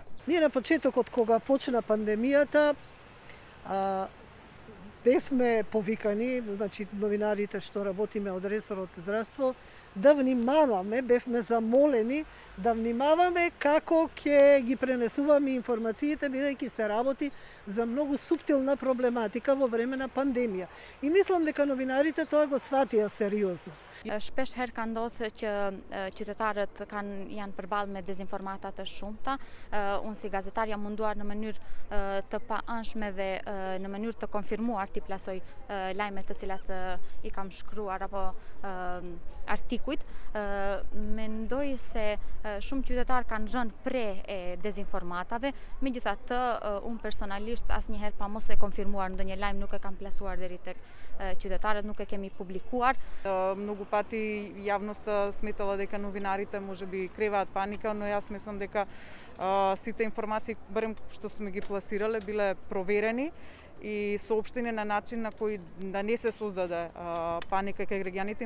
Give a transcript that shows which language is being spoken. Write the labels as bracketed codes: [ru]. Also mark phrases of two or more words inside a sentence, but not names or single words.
[mk] Ние на почетокот кога почна пандемијата бевме повикани, значи новинарите што работиме од ресорот здравство, да внимаваме, бевме замолени да внимаваме како ќе ги пренесуваме информациите, бидејќи се работи за многу суптилна проблематика во време на пандемија. И мислам дека новинарите тоа го сватија сериозно. [sq] Shpesh herë ka ndodhur që qytetarët janë përballë me dezinformata të shumta. Unë si gazetar jam munduar në mënyrë të paanshme dhe në mënyrë të konfirmuar t'i plasoj lajmet të cilat i kam shkruar apo artikujt. Mendoj se shumë qytetarë kanë rënë pre e dezinformatave, megjithatë unë personalisht asnjëherë pa mos e konfirmuar ndonjë lajm nuk e kam plasuar deri tek qytetarët, nuk e kemi publikuar. [mk] Многу пати јавноста сметала дека новинарите можеби креваат паника, но јас мислам дека сите информации, барем што сме ги пласирале, биле проверени и соопштени на начин на кој да не се создаде паника кај граѓаните.